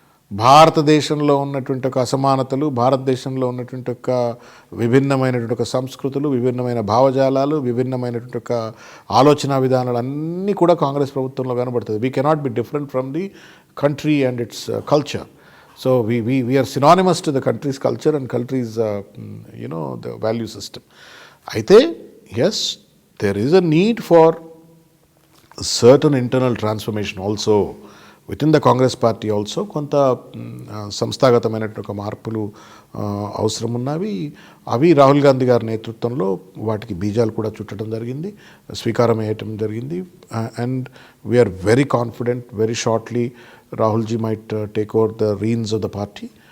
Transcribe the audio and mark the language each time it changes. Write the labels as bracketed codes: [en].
[te] భారతదేశంలో ఉన్నటువంటి ఒక అసమానతలు, భారతదేశంలో ఉన్నటువంటి ఒక విభిన్నమైనటువంటి ఒక సంస్కృతులు, విభిన్నమైన భావజాలాలు, విభిన్నమైనటువంటి ఒక ఆలోచన విధానాలు అన్నీ కూడా కాంగ్రెస్ ప్రభుత్వంలో కనబడుతుంది. [en] We cannot be different from the country and its culture. So we are synonymous to the country's culture and country's the value system. అయితే yes, there is a need for certain internal transformation also within the Congress party also. [te] కొంత సంస్థాగతమైనటువంటి ఒక మార్పులు అవసరం ఉన్నవి. అవి రాహుల్ గాంధీ గారి నేతృత్వంలో వాటికి బీజాలు కూడా చుట్టడం జరిగింది, స్వీకారం వేయటం జరిగింది. [en] And we are very confident very shortly రాహుల్జీ might take over the Reigns of the party.